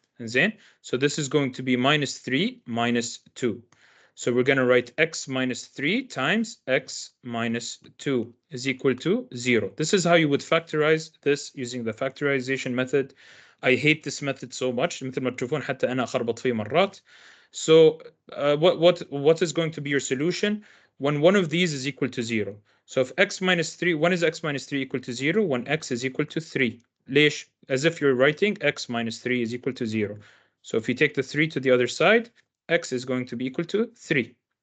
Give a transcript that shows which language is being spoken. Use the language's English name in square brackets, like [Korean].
[Arabic] زين? [English] So this is going to be minus 3 minus 2. So we're going to write x minus 3 times x minus 2 is equal to 0. This is how you would factorize this using the factorization method. I hate this method so much. [Arabic] مثل ما تشوفون حتى أنا أخربط فيه مرات. [English] So what is going to be your solution when one of these is equal to 0? So if x minus 3, when is x minus 3 equal to 0? When x is equal to 3. [Arabic] ليش? [English] As if you're writing x minus 3 is equal to 0. So if you take the 3 to the other side, x is going to be equal to 3.